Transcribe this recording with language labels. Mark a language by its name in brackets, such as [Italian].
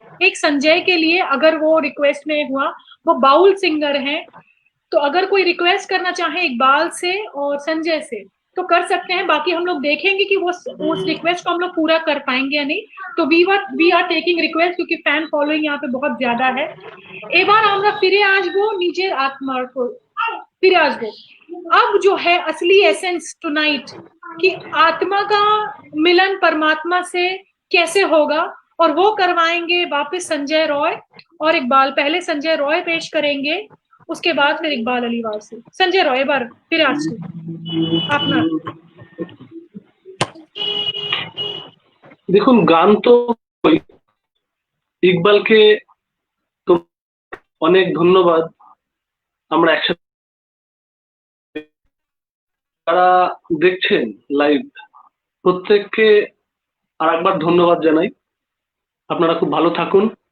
[Hindi] एक संजय के लिए, अगर वो रिक्वेस्ट में हुआ, वो बाउल सिंगर हैं, तो अगर कोई रिक्वेस्ट करना चाहे इकबाल से और संजय से तो कर सकते हैं। बाकी हम लोग देखेंगे कि वो उस रिक्वेस्ट को हम लोग पूरा कर पाएंगे या नहीं। तो [English] we are taking request, [Hindi] क्योंकि फैन फॉलोइंग यहाँ पे बहुत ज्यादा है। [Bangla] এবার আমরা ফিরে আসবো নিজের আত্মার ফিরে আসবো। [Hindi] अब जो है असली एसेंस टुनाइट, कि आत्मा का मिलन परमात्मा से कैसे होगा, और वो करवाएंगे वापस संजय रॉय और इकबाल। पहले संजय रॉय पेश करेंगे, उसके बाद फिर इकबाल अलीवार से। [Bangla] संजय रॉय এবার ফিরে আসছি আপনার। দেখুন, গান তো ইকবালকে তো অনেক ধন্যবাদ। আমরা একসাথে, যারা দেখছেন লাইভ, প্রত্যেককে আর একবার ধন্যবাদ জানাই। আপনারা খুব ভালো থাকুন।